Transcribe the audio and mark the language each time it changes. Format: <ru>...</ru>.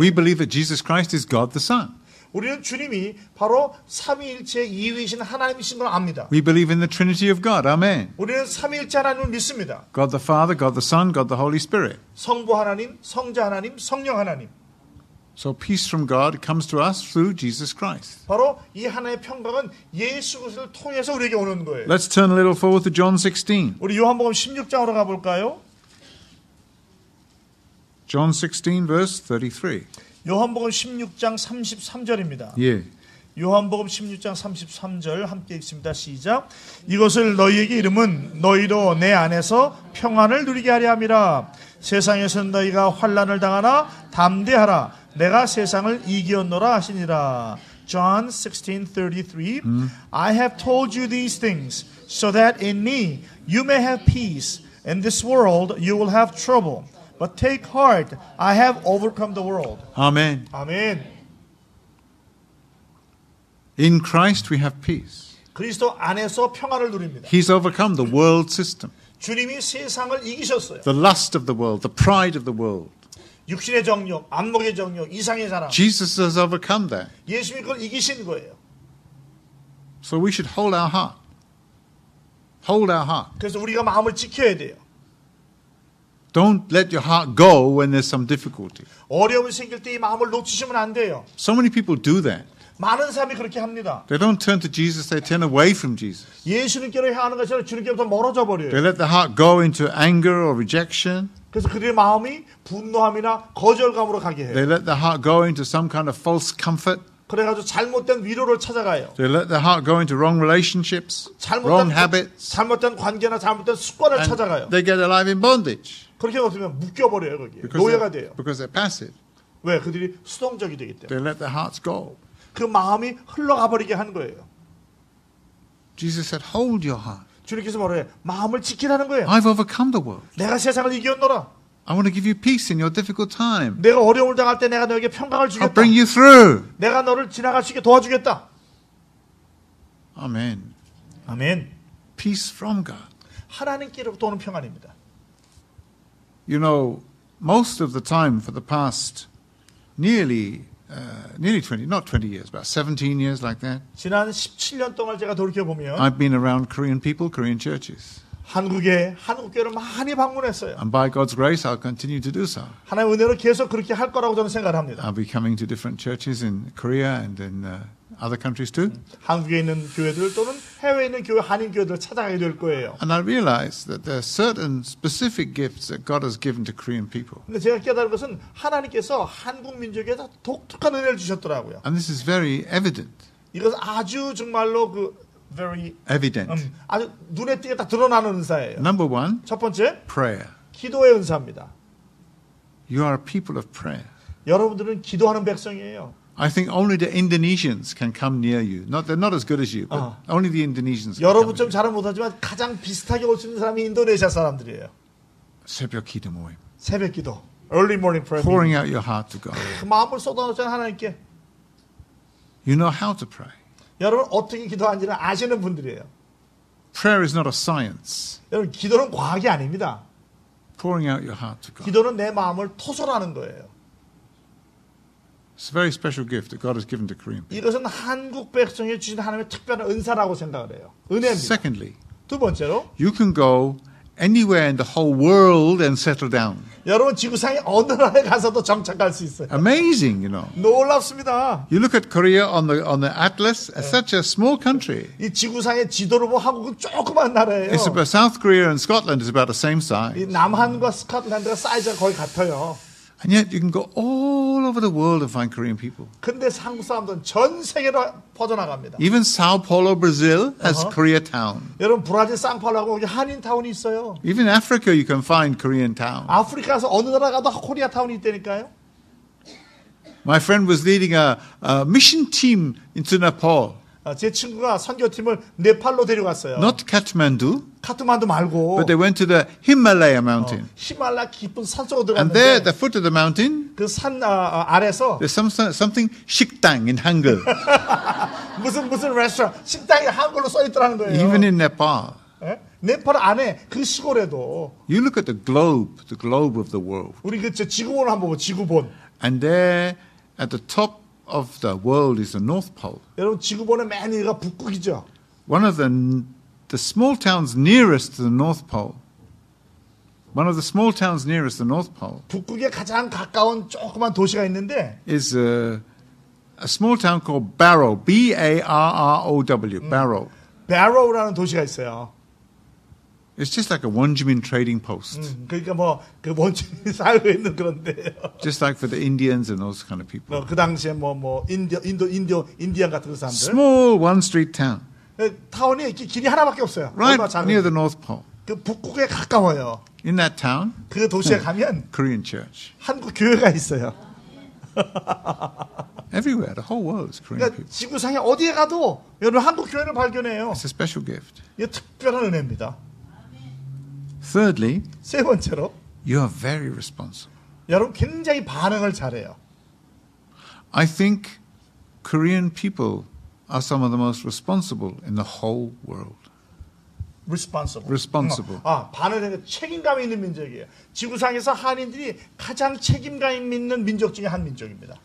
<en>We believe that Jesus Christ is God the Son.</en> <ko>우리는 주님이 바로 삼위일체 이위이신 하나님이신 걸 압니다.</ko> <en>We believe in the Trinity of God. Amen.</en> <ko>우리는 삼위일체 하나님을 믿습니다.</ko> <en>God the Father, God the Son, God the Holy Spirit.</en> <ko>성부 하나님, 성자 하나님, 성령 하나님.</ko> <en>So peace from God comes to us through Jesus Christ.</en> <ko>바로 이 하나의 평강은 예수 그리스도를 통해서 우리에게 오는 거예요.</ko> <en>Let's turn a little forward to John 16.</en> <ko>우리 요한복음 16장으로 가볼까요?</ko> <en>John 16 verse 33.</en> <ko>요한복음 16장 33절입니다.</ko> <en>Yeah.</en> <ko>요한복음 16장 33절 함께 읽습니다. 시작. 이것을 너희에게 이름은 너희로 내 안에서 평안을 누리게 하려 함이라. 세상에서는 너희가 환난을 당하나 담대하라. 내가 세상을 이기었노라 하시니라.</ko> <en>John 16:33. I have told you these things so that in me you may have peace. In this world you will have trouble. But take heart, I have overcome the world. Amen.</en> <ko>아멘.</ko> <en>In Christ we have peace.</en> <ko>그리스도 안에서 평안을 누립니다.</ko> <en>He's overcome the world system,</en> <ko>주님이 세상을 이기셨어요.</ko> <en>the lust of the world, the pride of the world.</en> <ko>육신의 정욕, 안목의 정욕, 이상의 사랑.</ko> <en>Jesus has overcome that.</en> <ko>예수님이 그걸 이기신 거예요.</ko> <en>So we should hold our heart. Hold our heart.</en> <ko>그래서 우리가 마음을 지켜야 돼요.</ko> <en>Don't let your heart go when there's some difficulty.</en> <ko>어려움이 생길 때 이 마음을 놓치시면 안 돼요.</ko> <en>So many people do that.</en> <ko>많은 사람이 그렇게 합니다.</ko> <en>They don't turn to Jesus, they turn away from Jesus.</en> <ko>예수님께로 향하는 것처럼 주님께부터 멀어져</ko> <en>They</en> <ko>버려요.</ko> <en>let the heart go into anger or rejection.</en> <ko>그래서 그들의 마음이 분노함이나 거절감으로 가게 해요.</ko> <en>They let the heart go into some kind of false comfort.</en> <ko>그래가지고 잘못된 위로를 찾아가요.</ko> <en>They let the heart go into wrong relationships, wrong habits.</en> <ko>잘못된 관계나 잘못된 습관을</ko> <en>And</en> <ko>찾아가요.</ko> <en>they get alive in bondage</en> <ko>그렇게 없으면 묶여버려요. 거기에. 노예가 돼요.</ko> <en>because they're passive.</en> <ko>왜? 그들이 수동적이 되기 때문에.</ko> <en>They let their hearts go.</en> <ko>그 마음이 흘러가 버리게 하는 거예요.</ko> <en>Jesus said, hold your heart.</en> <ko>주님께서 뭐래요? 마음을 지키라는 거예요.</ko> <en>I've overcome the world.</en> <ko>내가 세상을 이겼노라.</ko> <en>I want to give you peace in your difficult time.</en> <ko>내가 어려움을 당할 때 내가 너에게 평강을</ko> <en>I'll</en> <ko>주겠다.</ko> <en>bring you through.</en> <ko>내가 너를 지나갈 수 있게 도와주겠다.</ko> <en>Amen.</en> <ko>아멘.</ko> <en>Peace from God.</en> <ko>하나님께로부터 오는 평안입니다.</ko> <en>You know, most of the time for the past nearly 20, not 20 years, about 17 years like that,</en> <ko>지난 17년 동안 제가 돌이켜보면</ko> <en>I've been around Korean people, Korean churches.</en> <ko>한국에 한국교회를 많이 방문했어요.</ko> <en>And by God's grace, I'll continue to do so.</en> <ko>하나님의 은혜로 계속 그렇게 할 거라고 저는 생각을 합니다.</ko> <en>I'll be coming to different churches in Korea and in other countries too.</en> <ko>한국에 있는 교회들 또는 해외에 있는 교회, 한인 교회들을 찾아가게 될 거예요.</ko> <en>And I realize that there are certain specific gifts that God has given to Korean people.</en> <ko>근데 제가 깨달은 것은 하나님께서 한국 민족에다 독특한 은혜를 주셨더라고요.</ko> <en>And this is very evident.</en> <ko>이것은 아주 정말로 very</ko> <en>Evident.</en> <ko>아주 눈에 띄게 딱 드러나는 은사예요.</ko> <en>Number one,</en> <ko>첫 번째,</ko> <en>prayer.</en> <ko>기도의 은사입니다.</ko> <en>You are a people of prayer.</en> <ko>여러분들은 기도하는 백성이에요.</ko> <en>I think only the Indonesians can come near you. They're not as good as you, but only the Indonesians can come</en> <ko>여러분</ko> <en>near</en> <ko>좀</ko> <en>you.</en> <ko>잘은 못하지만 가장 비슷하게 올 수 있는 사람이 인도네시아 사람들이에요. 새벽 기도 모임.</ko> <en>새벽 기도, early morning prayer. Pouring out your heart to God.</en> <ko>그 마음을 쏟아놓잖아요 하나님께.</ko> <en>You know how to pray.</en> <ko>여러분 어떻게 기도하는지는 아시는 분들이에요.</ko> <en>Prayer is not a science.</en> <ko>여러분 기도는 과학이 아닙니다.</ko> <en>Pouring out your heart to God.</en> <ko>기도는 내 마음을 토설하는 거예요.</ko> <en>It's a very special gift that God has given to Korean people.</en> <ko>이것은 한국 백성에 주신 하나님의 특별한 은사라고 생각을 해요. 은혜입니다.</ko> <en>Secondly,</en> <ko>두 번째로</ko> <en>you can go anywhere in the whole world and settle down.</en> <ko>여러분 지구상의 어느 나라에 가서도 정착할 수 있어요.</ko> <en>Amazing, you know.</en> <ko>놀랍습니다.</ko> <en>You look at Korea on the atlas, it's such a small country.</en> <ko>이 지구상의 지도를 보면 한국은 조그만 나라예요.</ko> <en>It's about South Korea and Scotland is about the same</en> <ko>이</ko> <en>size.</en> <ko>남한과 스코틀랜드가 사이즈가 거의 같아요.</ko> <en>And yet you can go all over the world and find Korean people.</en> <ko>근데 한국 사람들은 전 세계로 퍼져나갑니다.</ko> <en>Even Sao Paulo, Brazil has Koreatown.</en> <ko>여러분 브라질 상파울라고 여기 한인타운이 있어요.</ko> <en>Even Africa you can find Korean town.</en> <ko>아프리카에서 어느 나라 가도 코리아타운이 있다니까요.</ko> <en>My friend was leading a mission team into Nepal.</en> <ko>제 친구가 선교팀을 네팔로 데려갔어요.</ko> <en>Not Kathmandu,</en> <ko>카트만두 말고</ko> <en>but they went to the Himalaya mountain.</en> <ko>히말라야 깊은 산속으로</ko> <en>And there, at the foot of the mountain,</en> <ko>그 산 아래서</ko> <en>there's something 식당 in Hangul,</en> <ko>무슨 레스토랑 식당이 한글로 써 있더라는 거예요.</ko> <en>even in Nepal.</en> <ko>예? 네팔 안에 그 시골에도</ko> <en>You look at the globe of the world,</en> <ko>우리 그 지구본을 한번 보고 지구본.</ko> <en>and there at the top of the world is the North Pole.</en> <ko>여러분 지구본의 맨 위가 북극이죠.</ko> <en>One of the small towns nearest to the North Pole, one of the small towns nearest the North Pole</en> <ko>북극에 가장 가까운 조그만 도시가 있는데</ko> <en>is a small town called Barrow, B-A-R-R-O-W, Barrow.</en> <ko>베로우라는 도시가 있어요.</ko> <en>It's just like a Wonjimin trading post,</en> <ko>그러니까 그 원주민이 살고 있는 그런데요.</ko> <en>just like for the Indians and those kind of people.</en> <ko>그 당시에 인디안 같은 그 사람들.</ko> <en>Small one-street town,</en> <ko>타운이 길이 하나밖에 없어요.</ko> <en>right</en> <ko>얼마나 작은</ko> <en>near the North Pole.</en> <ko>그 북극에 가까워요.</ko> <en>In that town,</en> <ko>그 도시에 가면</ko> <en>Korean church.</en> <ko>한국 교회가 있어요.</ko> <en>Everywhere, the whole world is Korean</en> <ko>그러니까</ko> <en>people.</en> <ko>지구상에 어디에 가도 여러분 한국 교회를 발견해요.</ko> <en>It's a special gift.</en> <ko>이게 특별한 은혜입니다.</ko> <en>Thirdly,</en> <ko>세 번째로</ko> <en>you are very responsible.</en> <ko>여러분 굉장히 반응을 잘해요.</ko> <en>I think Korean people are some of the most responsible in the whole world. Responsible.</en> <ko>반응에 책임감 있는 민족이에요. 지구상에서 한인들이 가장 책임감 있는 민족 중에 한 민족입니다.</ko>